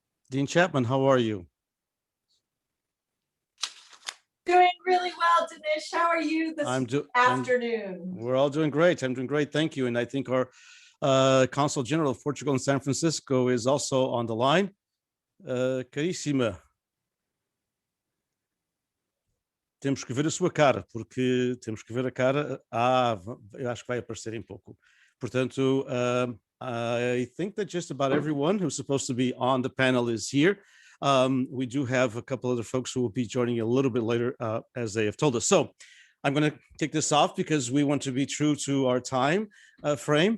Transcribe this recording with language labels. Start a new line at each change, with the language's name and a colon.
English: Dean Chapman, how are you? Doing really well, Dinesh. How are you this afternoon? We're all doing great. I'm doing great. Thank you. And I think our Consul General of Portugal in San Francisco is also on the line.
Portuguese: Caríssima, temos que ver a sua cara, porque temos que ver a cara. Eu acho que vai aparecer em pouco.
English: Portanto, I think that just about everyone who's supposed to be on the panel is here. We do have a couple other folks who will be joining a little bit later, as they have told us. So I'm going to take this off because we want to be true to our time frame.